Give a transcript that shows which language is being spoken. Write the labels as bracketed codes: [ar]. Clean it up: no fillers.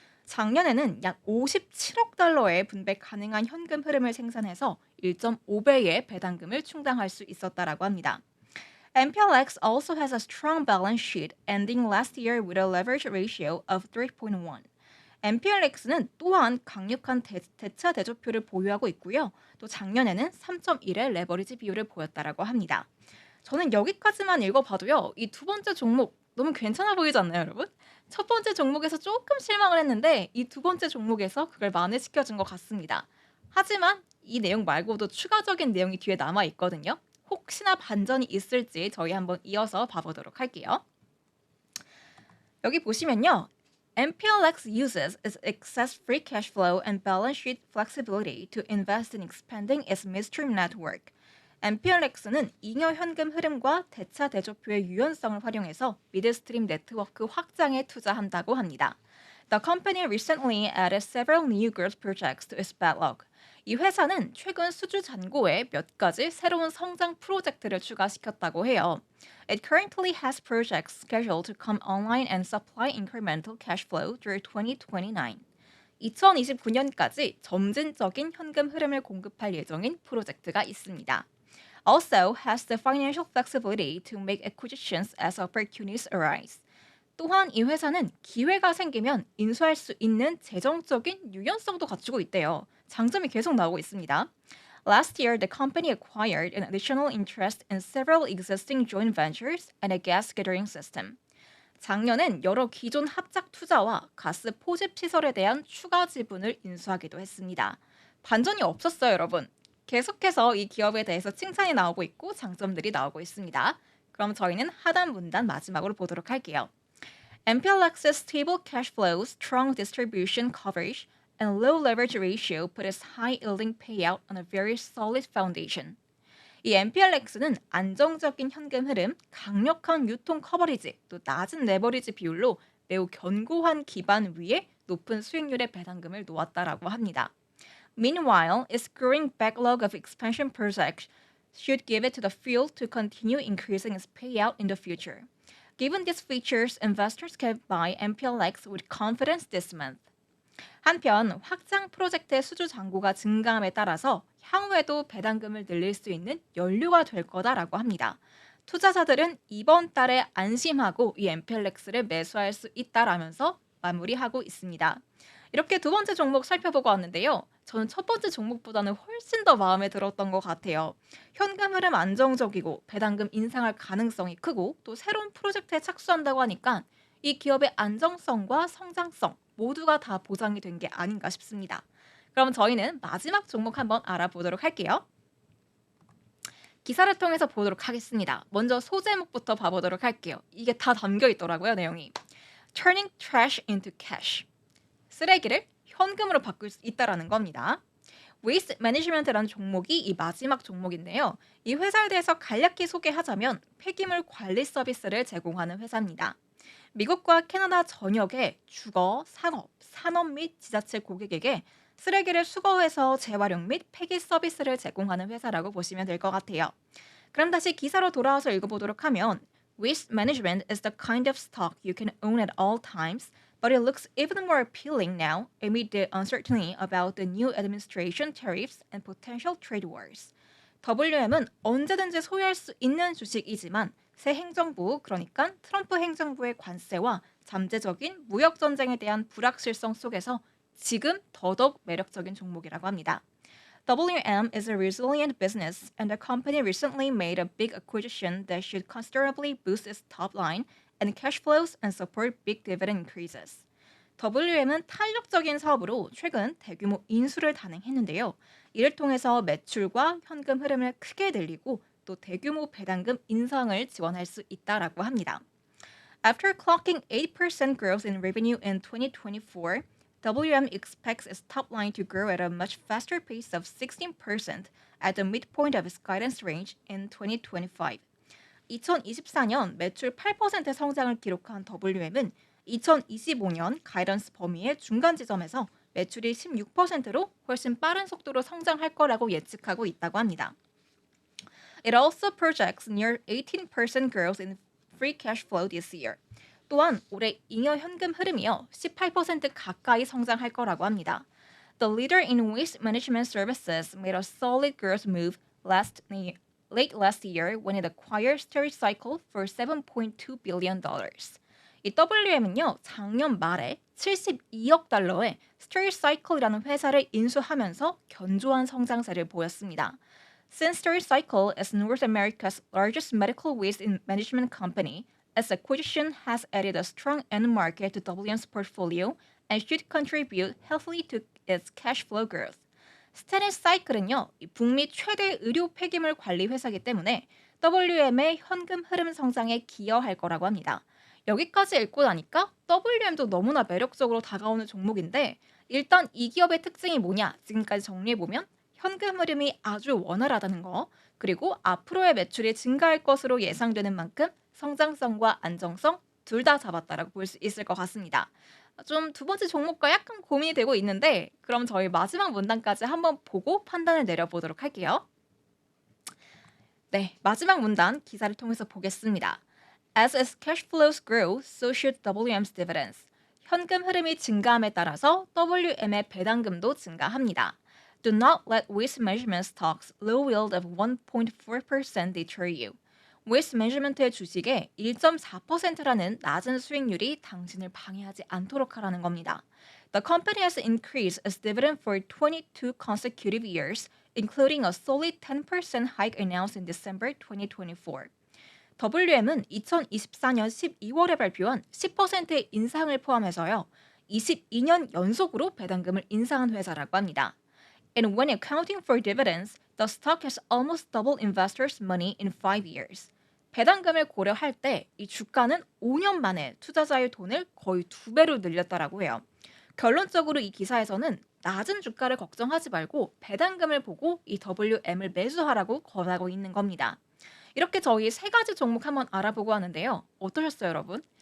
[ko] 작년에는 약 57억 달러의 분배 가능한 현금 흐름을 생산해서 1.5배의 배당금을 충당할 수 있었다라고 합니다. [en] MPLX also has a strong balance sheet, ending last year with a leverage ratio of 3.1. [ko] MPLX는 또한 강력한 대차 대조표를 보유하고 있고요. 또 작년에는 3.1의 레버리지 비율을 보였다라고 합니다. 저는 여기까지만 읽어봐도요. 이 두 번째 종목 너무 괜찮아 보이지 않나요, 여러분? 첫 번째 종목에서 조금 실망을 했는데 이 두 번째 종목에서 그걸 만회시켜준 것 같습니다. 하지만 이 내용 말고도 추가적인 내용이 뒤에 남아 있거든요. 혹시나 반전이 있을지 저희 한번 이어서 봐보도록 할게요. 여기 보시면요. [en] MPLX uses its excess free cash flow and balance sheet flexibility to invest in expanding its midstream network. [ko] MPLX는 잉여 현금 흐름과 대차 대조표의 유연성을 활용해서 미드스트림 네트워크 확장에 투자한다고 합니다. [en] The company recently added several new growth projects to its backlog. [ko] 이 회사는 최근 수주 잔고에 몇 가지 새로운 성장 프로젝트를 추가시켰다고 해요. [en] It currently has projects scheduled to come online and supply incremental cash flow through 2029. [ko] 2029년까지 점진적인 현금 흐름을 공급할 예정인 프로젝트가 있습니다. [en] Also has the financial flexibility to make acquisitions as opportunities arise. [ko] 또한 이 회사는 기회가 생기면 인수할 수 있는 재정적인 유연성도 갖추고 있대요. 장점이 계속 나오고 있습니다. [en] Last year, the company acquired an additional interest in several existing joint ventures and a gas gathering system. [ko] 작년엔 여러 기존 합작 투자와 가스 포집 시설에 대한 추가 지분을 인수하기도 했습니다. 반전이 없었어요, 여러분. 계속해서 이 기업에 대해서 칭찬이 나오고 있고 장점들이 나오고 있습니다. 그럼 저희는 하단 문단 마지막으로 보도록 할게요. [en] MPLX's stable cash flow, strong distribution coverage, and low leverage ratio put its high-yielding payout on a very solid foundation. [ko] 이 MPLX는 안정적인 현금 흐름, 강력한 유통 커버리지, 또 낮은 레버리지 비율로 매우 견고한 기반 위에 높은 수익률의 배당금을 놓았다라고 합니다. [en] Meanwhile, its growing backlog of expansion projects should give it the fuel to continue increasing its payout in the future. Given these features, investors can buy MPLX with confidence this month. [ko] 한편 확장 프로젝트의 수주 잔고가 증가함에 따라서 향후에도 배당금을 늘릴 수 있는 연료가 될 거다라고 합니다. 투자자들은 이번 달에 안심하고 이 MPLX를 매수할 수 있다라면서 마무리하고 있습니다. 이렇게 두 번째 종목 살펴보고 왔는데요. 저는 첫 번째 종목보다는 훨씬 더 마음에 들었던 것 같아요. 현금 흐름 안정적이고 배당금 인상할 가능성이 크고 또 새로운 프로젝트에 착수한다고 하니까 이 기업의 안정성과 성장성 모두가 다 보장이 된 게 아닌가 싶습니다. 그럼 저희는 마지막 종목 한번 알아보도록 할게요. 기사를 통해서 보도록 하겠습니다. 먼저 소제목부터 봐보도록 할게요. 이게 다 담겨 있더라고요, 내용이. [en] Turning trash into cash. [ko] 쓰레기를 현금으로 바꿀 수 있다라는 겁니다. Waste Management라는 종목이 이 마지막 종목인데요. 이 회사에 대해서 간략히 소개하자면 폐기물 관리 서비스를 제공하는 회사입니다. 미국과 캐나다 전역의 주거, 상업, 산업 및 지자체 고객에게 쓰레기를 수거해서 재활용 및 폐기 서비스를 제공하는 회사라고 보시면 될 것 같아요. 그럼 다시 기사로 돌아와서 읽어보도록 하면 [en] Waste management is the kind of stock you can own at all times, but it looks even more appealing now amid the uncertainty about the new administration tariffs and potential trade wars. [ko] WM은 언제든지 소유할 수 있는 주식이지만 새 행정부, 그러니까 트럼프 행정부의 관세와 잠재적인 무역 전쟁에 대한 불확실성 속에서 지금 더더욱 매력적인 종목이라고 합니다. [en] WM is a resilient business, and the company recently made a big acquisition that should considerably boost its top line and cash flows and support big dividend increases. [ko] WM은 탄력적인 사업으로 최근 대규모 인수를 단행했는데요. 이를 통해서 매출과 현금 흐름을 크게 늘리고 또 대규모 배당금 인상을 지원할 수 있다라고 합니다. [en] After clocking 8% growth in revenue in 2024, WM expects its top line to grow at a much faster pace of 16% at the midpoint of its guidance range in 2025. [ko] 2024년 매출 8% 성장을 기록한 WM은 2025년 가이던스 범위의 중간 지점에서 매출이 16%로 훨씬 빠른 속도로 성장할 거라고 예측하고 있다고 합니다. [en] It also projects near 18% growth in free cash flow this year. [ko] 또한 올해 잉여 현금 흐름이요 18% 가까이 성장할 거라고 합니다. [en] The leader in waste management services made a solid growth move late last year when it acquired Stericycle for $7.2 billion. [ko] 이 WM은요 작년 말에 72억 달러의 Stericycle이라는 회사를 인수하면서 견조한 성장세를 보였습니다. [en] Since Stericycle is North America's largest medical waste management company, its acquisition has added a strong end market to WM's portfolio and should contribute healthily to its cash flow growth. [ko] 스테리사이클은요, 북미 최대 의료 폐기물 관리 회사이기 때문에 WM의 현금 흐름 성장에 기여할 거라고 합니다. 여기까지 읽고 나니까 WM도 너무나 매력적으로 다가오는 종목인데 일단 이 기업의 특징이 뭐냐 지금까지 정리해보면 현금 흐름이 아주 원활하다는 거 그리고 앞으로의 매출이 증가할 것으로 예상되는 만큼 성장성과 안정성 둘 다 잡았다라고 볼 수 있을 것 같습니다. 좀 두 번째 종목과 약간 고민이 되고 있는데 그럼 저희 마지막 문단까지 한번 보고 판단을 내려보도록 할게요. 네, 마지막 문단 기사를 통해서 보겠습니다. [en] As its cash flows grow, so should WM's dividends. [ko] 현금 흐름이 증가함에 따라서 WM의 배당금도 증가합니다. [en] Do not let waste management stocks low yield of 1.4% deter you. [ko] 웨이스트 매니지먼트의 주식에 1.4%라는 낮은 수익률이 당신을 방해하지 않도록 하라는 겁니다. [en] The company has increased its dividend for 22 consecutive years, including a solid 10% hike announced in December 2024. [ko] WM은 2024년 12월에 발표한 10%의 인상을 포함해서요. 22년 연속으로 배당금을 인상한 회사라고 합니다. [en] And when accounting for dividends, the stock has almost doubled investors' money in 5 years. [ko] 배당금을 고려할 때 이 주가는 5년 만에 투자자의 돈을 거의 2배로 늘렸다라고 해요. 결론적으로 이 기사에서는 낮은 주가를 걱정하지 말고 배당금을 보고 이 WM을 매수하라고 권하고 있는 겁니다. 이렇게 저희 세 가지 종목 한번 알아보고 하는데요. 어떠셨어요, 여러분?